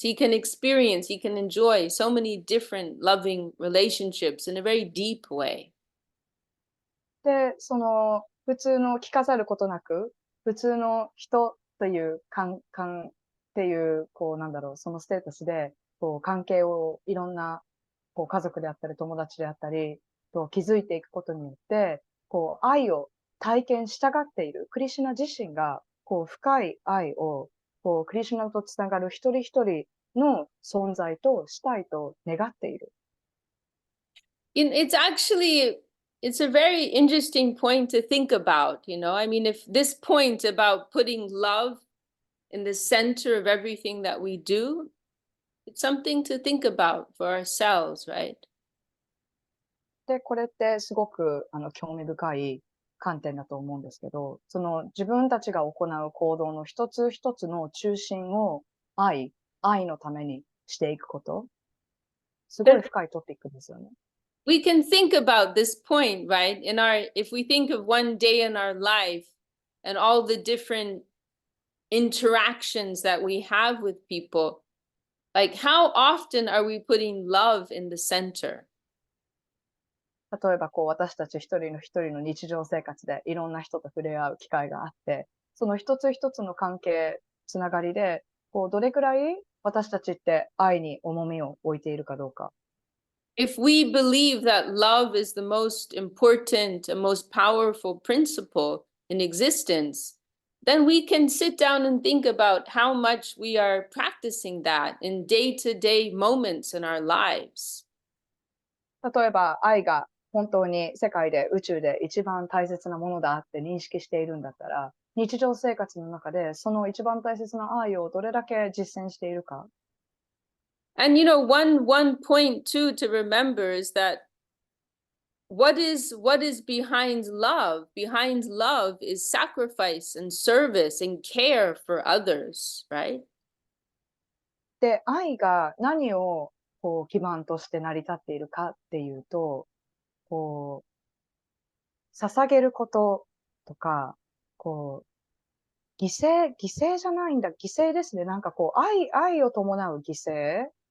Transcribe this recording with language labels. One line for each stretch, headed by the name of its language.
English: He can experience, he can enjoy so many different loving relationships in a very deep way.
Japanese: で、その、普通の聞かざることなく、普通の人というっていう、こうなんだろう、そのステータスで、こう関係をいろんな、こう家族であったり、友達であったり、と築いていくことによって、こう愛を体験したがっている、クリシュナ自身が、こう深い愛を、こうクリシュナとつながる一人一人の存在としたいと願っている。
English: It's a very interesting point to think about, you know. I mean, if this point about putting love in the center of everything that we do, it's something to think about for ourselves, right?
Japanese: で、これってすごく興味深い観点だと思うんですけど、その自分たちが行う行動の一つ一つの中心を愛のためにしていくこと、すごい深いトピックですよね。
English: We can think about this point, right? If we think of one day in our life and all the different interactions that we have with people, like how often are we putting love in the center?
Japanese: 例えばこう私たち一人の日常生活でいろんな人と触れ合う機会があって、その一つ一つの関係、つながりで、こうどれくらい私たちって愛に重みを置いているかどうか。
English: If we believe that love is the most important and most powerful principle in existence, then we can sit down and think about how much we are practicing that in day-to-day moments in our lives.
Japanese: 例えば愛が本当に世界で宇宙で一番大切なものだって認識しているんだったら、日常生活の中でその一番大切な愛をどれだけ実践しているか。
English: And you know, one point too to remember is that what is behind love? Behind love is sacrifice and service and care for others, right?
Japanese: で、愛が何をこう基盤として成り立っているかっていうと、こう、捧げることとか、こう、犠牲じゃないんだ、犠牲ですね。なんかこう、愛を伴う犠牲